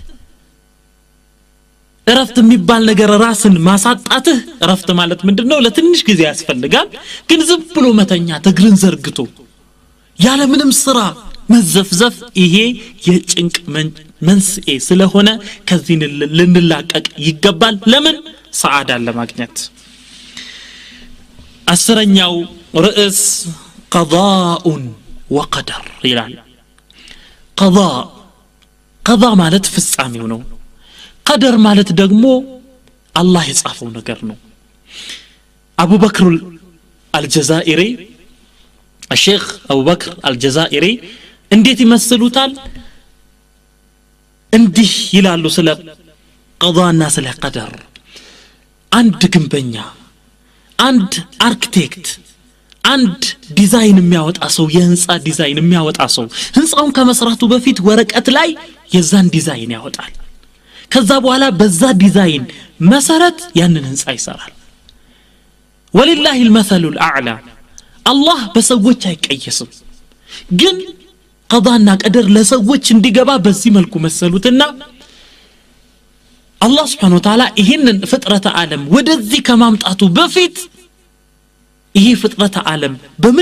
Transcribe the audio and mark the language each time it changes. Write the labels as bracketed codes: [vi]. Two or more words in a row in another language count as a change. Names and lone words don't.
[am] እረፍት የሚባል ነገር ራስን ማሳጣትህ እረፍት ማለት ምንድነው ለትንሽ ጊዜ ያስፈልጋል ግን ዝም ብሎ መተኛ እግርን ዘርግቶ ያለ ምንም ስራ መዘፍዘፍ ይሄ የጭንቅ መንስኤ ስለሆነ ከዚህ ልንላቀቅ ይገባል ለምን ሰዓዳን ለማግኘት አስረኛው ርዕስ [ar] قضاء وقدر [am] ይላል قضاء ማለት ፍጻሜው ነው قدر ማለት ደግሞ አላህ የጻፈው ነገር ነው አቡ በክር አልጀዛኢሪ الشيخ أبو بكر الجزائري እንዴት ይመስሉታል እንዲህ ይላሉ ስለ ቀዷና ስለ ቀደር አንድ ግንበኛ አንድ አርኪቴክት አንድ ዲዛይን የሚያወጣ ሰው የህንጻ ዲዛይን የሚያወጣ ሰው ህንጻውን ከመስራቱ በፊት ወረቀት ላይ የዛን ዲዛይን ያወጣል ከዛ በኋላ በዛ ዲዛይን መሰረት ያንን ህንጻ ይሰራል [ar] ولله المثل الاعلى [am] አላህ በሰዎች አይቀየስም ግን ቀዳና ቀደር ለሰዎች እንዲገባ በዚህ መልኩ መሰሉትና አላህ [ar] سبحانه وتعالى [am] ይሄንን ፍጥረተ ዓለም ወደዚህ ከማምጣቱ በፊት ይሄ ፍጥረተ ዓለም በምን